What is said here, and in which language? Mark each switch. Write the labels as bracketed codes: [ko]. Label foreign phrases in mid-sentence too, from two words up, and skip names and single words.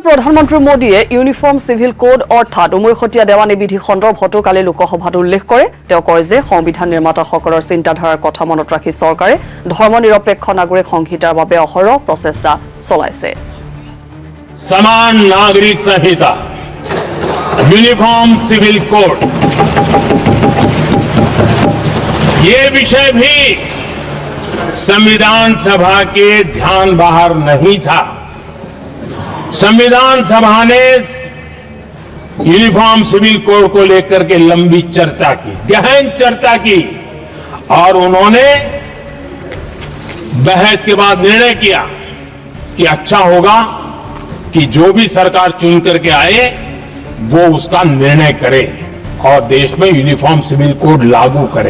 [as] প্ৰধানমন্ত্ৰী মোদীয়ে ইউনিফৰ্ম সিভিল কোড অৰ্থাৎ উমৈহতীয়া দেৱানী বিধি সন্দৰ্ভতো কালি লোকসভাত উল্লেখ কৰে। তেওঁ কয় যে সংবিধান নিৰ্মাতাসকলৰ চিন্তাধাৰাৰ কথা মনত ৰাখি চৰকাৰে ধৰ্মনিৰপেক্ষ নাগৰিক সংহিতাৰ বাবে অহৰহ প্ৰচেষ্টা চলাইছে। [hi] समान नागरिक संहिता, यूनिफॉर्म सिविल कोड, ये विषय भी संविधान सभा के ध्यान बाहर नहीं था। संविधान सभा ने यूनिफॉर्म सिविल कोड को लेकर के लंबी चर्चा की, गहन चर्चा की और उन्होंने बहस के बाद निर्णय किया कि अच्छा होगा कि जो भी सरकार चुन करके आए वो उसका निर्णय करे और देश में यूनिफॉर्म सिविल कोड लागू करे।